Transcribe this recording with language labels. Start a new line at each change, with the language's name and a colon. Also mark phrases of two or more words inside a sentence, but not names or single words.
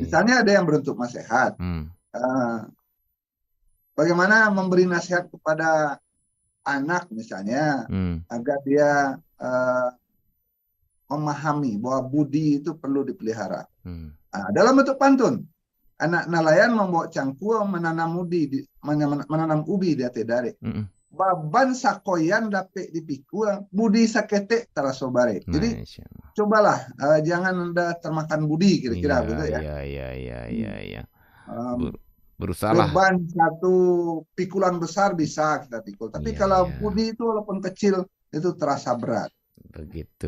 Indonesian: Misalnya ada yang berbentuk nasihat. Bagaimana memberi nasihat kepada anak misalnya, agar dia memahami bahwa budi itu perlu dipelihara. Dalam bentuk pantun, anak nelayan membawa cangkul menanam ubi di ate dare.
Minangkabau: Baban sakoyan dapet dipikul, budi sakete tarasobare.
Indonesian: Jadi cobalah jangan Anda termakan budi, kira-kira gitu ya. Iya. Berusaha. Beban satu pikulan besar bisa kita pikul, tapi kalau budi itu walaupun kecil itu terasa berat. Begitu.